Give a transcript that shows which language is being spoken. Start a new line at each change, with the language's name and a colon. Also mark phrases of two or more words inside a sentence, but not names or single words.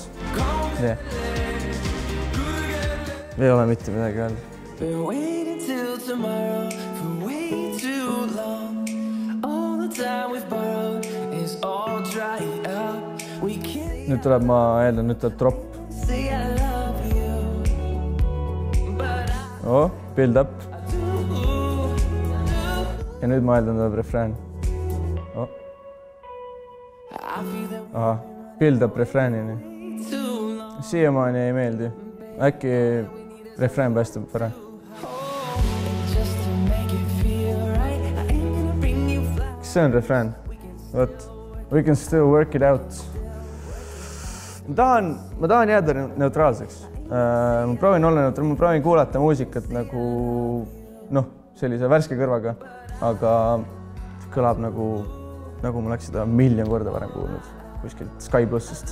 English: Yeah.
Estonian: Ei ole mitte midagi öelda. Nüüd tuleb, ma eeldan, nüüd tuleb drop.
English: Oh, build up.
Estonian: Ja nüüd ma eeldan, tuleb refrään. Oh. Aha,
English: build up
Estonian: refräänini. Siiamaani ei meeldi. Äkki refrään päästab ära. Kas see on refrään?
English: What? We can still work it out.
Estonian: Ma tahan jääda neutraalseks. Ma proovin olla neutraalne, ma proovin kuulata muusikat nagu sellise värske kõrvaga, aga kõlab nagu ma oleks seda miljon korda varem kuulnud kuskilt Sky Plussist.